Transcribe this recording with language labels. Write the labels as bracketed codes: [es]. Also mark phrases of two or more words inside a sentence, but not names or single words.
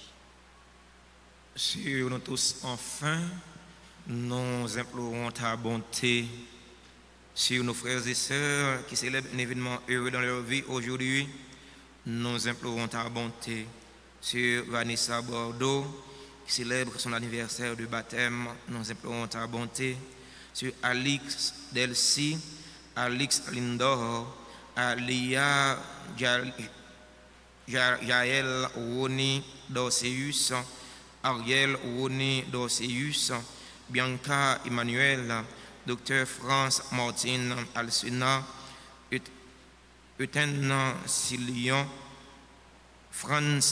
[fr] Sur nous tous, enfin, nous implorons ta bonté sur nos frères et sœurs qui célèbrent un événement heureux dans leur vie aujourd'hui. Nous implorons ta bonté sur Vanessa Bordeaux qui célèbre son anniversaire de baptême. Nous implorons ta bonté sur Alix Delcy, Alix Lindor, Alia Jaël Roni Dorceus, Ariel Roni Dorceus, Bianca Emmanuel, Dr. France Martine Alsuna, Euten Silion, Franz